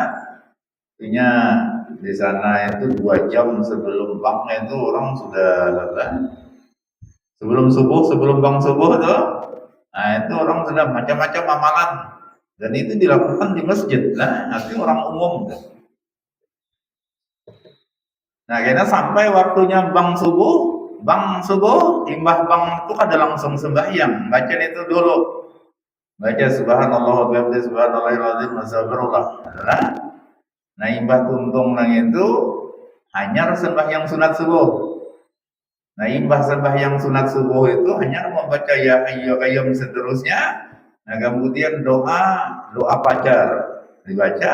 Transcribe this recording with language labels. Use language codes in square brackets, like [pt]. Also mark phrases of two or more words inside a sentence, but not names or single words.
[bjn] Artinya di sana itu 2 jam sebelum bang itu orang sudah lah, sebelum subuh, sebelum bang subuh tuh, nah itu orang sudah macam-macam amalan, dan itu dilakukan di masjid lah, artinya orang umum. Nah, karena sampai waktunya bang subuh, imbah bang itu ada langsung sembahyang, baca itu dulu, baca [ar] سبحان الله وبحمده سبحان الله العظيم وأستغفر الله. [bjn] Nah, imbah tuntung nang itu hanya sembahyang sunat subuh. Nah, imbah sembahyang sunat subuh itu hanya membaca [ar] يا حي قيوم [bjn] seterusnya. Nah, kemudian doa fajar dibaca.